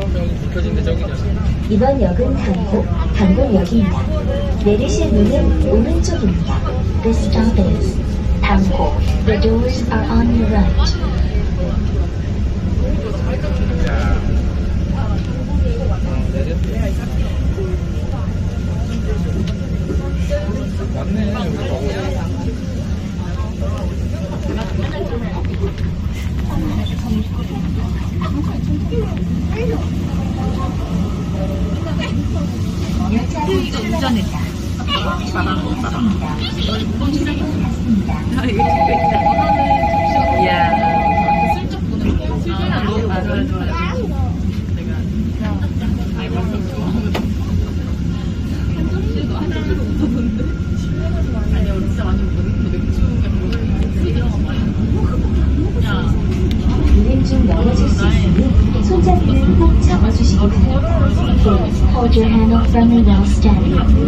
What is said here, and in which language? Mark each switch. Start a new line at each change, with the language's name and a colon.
Korean: 여기 불켜진데 저기잖아. 이번 역은 당곡역입니다. 내리실 문은 오른쪽입니다.
English: This stop is 당곡. The doors are on your right.
Korean: 맞네. 여기 가고. 열차 곧 출발합니다. 출입문 닫습니다. 출입문 닫습니다. 이야. 슬쩍 보는 거. 아, 좋아, 좋아. 아니야, 우리 진짜 완전 문을 좀 넘어질 수 있으니 손잡이를 꼭 잡아주시기 바랍니다.
English: Please hold your handle firmly while standing.